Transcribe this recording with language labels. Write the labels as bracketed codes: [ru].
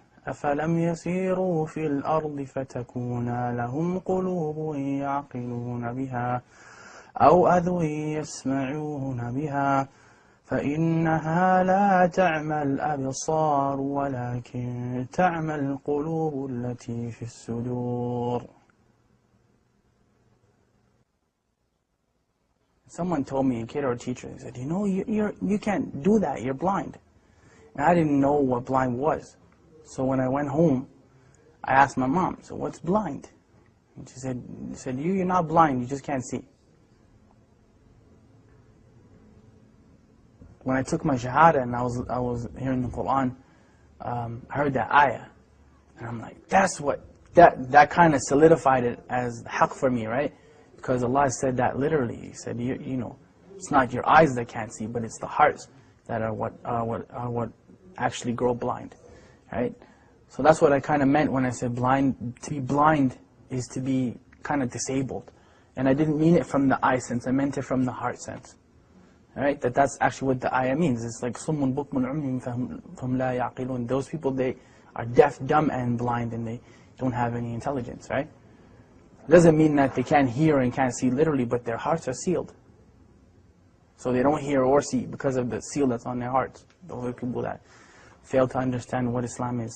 [ar] أفلم يسيروا في الأرض فتكون لهم قلوب يعقلون بها أو أذن يسمعون بها فإنها لا تعمى الأبصار ولكن تعمى القلوب التي في الصدور. [en] Someone told me, a kid or a teacher, they said, you know, you can't do that, you're blind. And I didn't know what blind was. So when I went home, I asked my mom, so what's blind? And she said, you're not blind, you just can't see. When I took my shahada and I was hearing the Quran, I heard that ayah. And I'm like, that's what, that kind of solidified it as haqq for me, right? Because Allah said that literally. He said, you know, it's not your eyes that can't see, but it's the hearts that are what actually grow blind. Right? So that's what I kind of meant when I said blind. To be blind is to be kind of disabled. And I didn't mean it from the eye sense, I meant it from the heart sense. Right? That's actually what the ayah means. It's like [ar] صُمٌّ بُكْمٌ عُمْيٌ فَهُمْ لَا يَعْقِلُونَ. [en] Those people, they are deaf, dumb, and blind, and they don't have any intelligence, right? It doesn't mean that they can't hear and can't see literally, but their hearts are sealed. So they don't hear or see because of the seal that's on their hearts. Those are people that fail to understand what Islam is.